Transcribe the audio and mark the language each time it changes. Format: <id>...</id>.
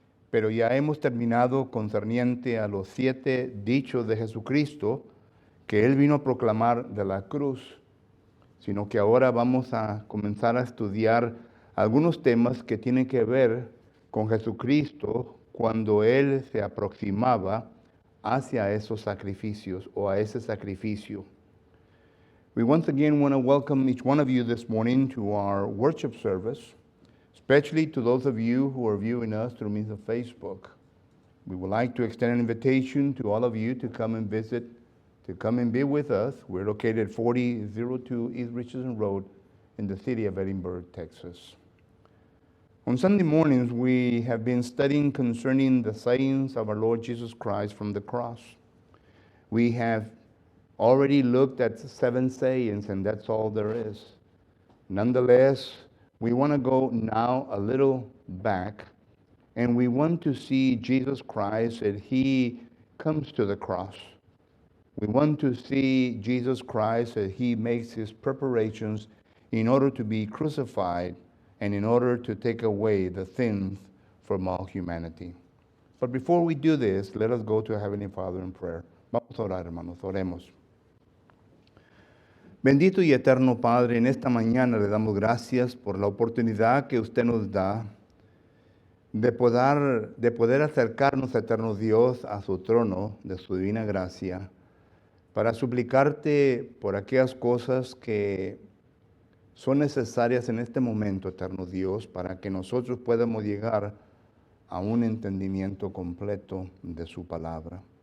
<es>pero ya hemos terminado concerniente a los 7 dichos de Jesucristo que Él vino a proclamar de la cruz, sino que ahora vamos a comenzar a estudiar algunos temas que tienen que ver con Jesucristo cuando Él se aproximaba hacia esos sacrificios o a ese sacrificio.</es> <en>We once again want to welcome each one of you this morning to our worship service, especially to those of you who are viewing us through means of Facebook. We would like to extend an invitation to all of you to come and visit, to come and be with us. We're located at 4002 East Richardson Road in the city of Edinburgh, Texas. On Sunday mornings, we have been studying concerning the sayings of our Lord Jesus Christ from the cross. We have already looked at 7 sayings, and that's all there is. Nonetheless, we want to go now a little back, and we want to see Jesus Christ as he comes to the cross. We want to see Jesus Christ as he makes his preparations in order to be crucified and in order to take away the sins from all humanity. But before we do this, let us go to our Heavenly Father in prayer.</en> <es>Vamos a orar, hermanos, oremos. Bendito y eterno Padre, en esta mañana le damos gracias por la oportunidad que usted nos da de poder acercarnos, eterno Dios, a su trono de su divina gracia, para suplicarte por aquellas cosas que son necesarias en este momento, eterno Dios, para que nosotros podamos llegar a un entendimiento completo de su palabra.</es>